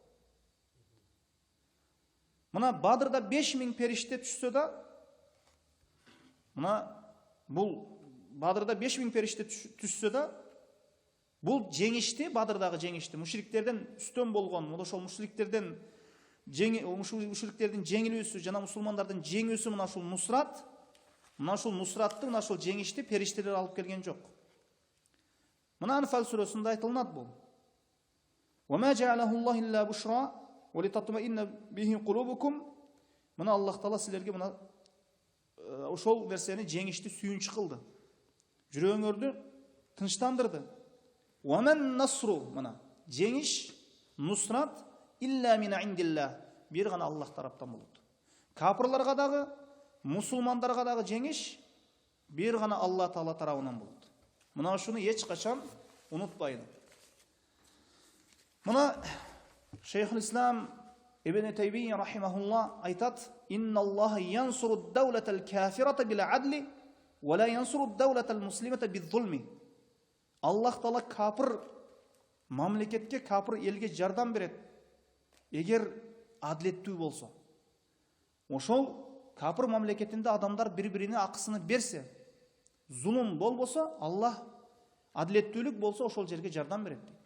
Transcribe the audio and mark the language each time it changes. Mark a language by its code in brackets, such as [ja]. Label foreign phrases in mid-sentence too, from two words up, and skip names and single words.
[ky] Мына Бадырда 5000 периште түшсө да, Бадырда 5000 периште түшсө да, бул жеңишти, Бадырдагы жеңишти, мушриктерден үстөн болгон, ошол мушриктердин жеңилүүсү жана мусулмандардын жеңүүсү мына ушул нусрат, мына ушул нусратты, мына ушул жеңишти периштелер алып келген жок. Мына Анфал сүрөсүндө айтылат бул. [ar] وما جعله الله إلا بشرى ولتطمئن به قلوبكم. [ky] Мына Аллах Таала силерге мына ошол нерсени жеңишти сүйүнчү кылды. Жүрөгүңөрдү тынчтандырды. [ar] وما النصر, [ky] мына жеңиш, [ar] نصرة إلا من عند الله, [ky] бир гана Аллах тараптан болот. Капырларга дагы, мусулмандарга дагы жеңиш бир гана Аллах Таала тарабынан болот. Мына ушуну эч качан унутпайлы. Мына Шейхул Ислам Ибн Тайбийя рахимахулла айтат: [ar] "إن الله ينصر الدولة الكافرة بالعدل ولا ينصر الدولة المسلمة بالظلم." [ky] Аллах Таала капыр мамлекетке, капыр элге жардам берет, эгер адилеттүү болсо. Ошол капыр мамлекетинде адамдар бири-бирине акысыны берсе, зулум болбосо, Аллах адилеттүүлүк болсо ошол жерге жардам берет дейт.